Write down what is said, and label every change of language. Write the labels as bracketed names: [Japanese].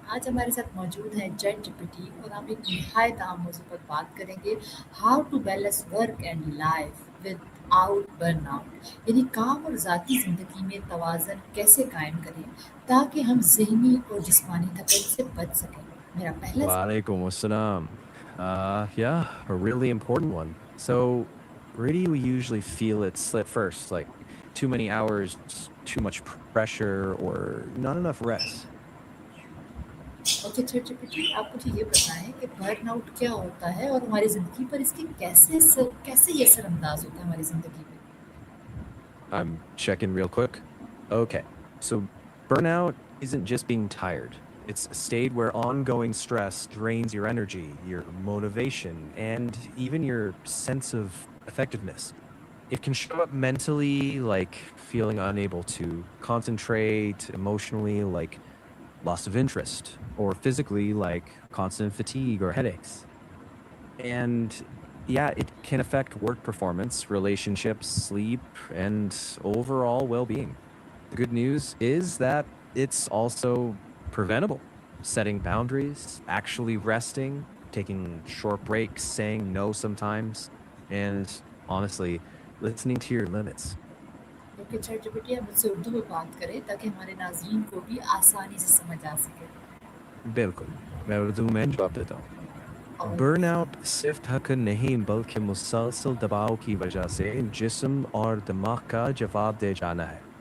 [Hindi] आज हमारे साथ मौजूद है चैट जीपीटी और हम एक निहायत अहम मौजू पर बात करेंगे, [English] how to balance work and life without burnout, [Hindi] यानी काम और ज़ाती ज़िंदगी में तवाज़न कैसे कायम करें ताकि हम ज़हनी और जिस्मानी थकान से बच सकें। मेरा पहला [Arabic] Walaikum assalam. [English] Yeah, a really important one. So, where do you usually feel it slip first? Like too many hours, too much pressure, or not enough rest? Okay ChatGPT, आप मुझे ये बताएं कि burnout क्या होता है और हमारी ज़िंदगी पर इसके कैसे ये असरअंदाज होता है हमारी ज़िंदगी में। I'm checking real quick. Okay, so burnout isn't just being tired. It's a state where ongoing stress drains your energy, your motivation, and even your sense of effectiveness. It can show up mentally, like feeling unable to concentrate, emotionally, like loss of interest, or physically, like constant fatigue or headaches. And yeah, it can affect work performance, relationships, sleep, and overall well being. The good news is that it's also preventable. Setting boundaries, actually resting, taking short breaks, saying no sometimes, and honestly, listening to your limits. [Hindi] Okay chat GPT, आप मुझसे उर्दू में बात करें ताकि हमारे नाज़रीन को भी आसानी से समझ आ सके। बिल्कुल, मैं उर्दू में जवाब देता हूँ। और बर्नआउट सिर्फ थकन नहीं बल्कि मुसलसल दबाव की वजह से जिस्म और दिमाग का जवाब दे जाना है।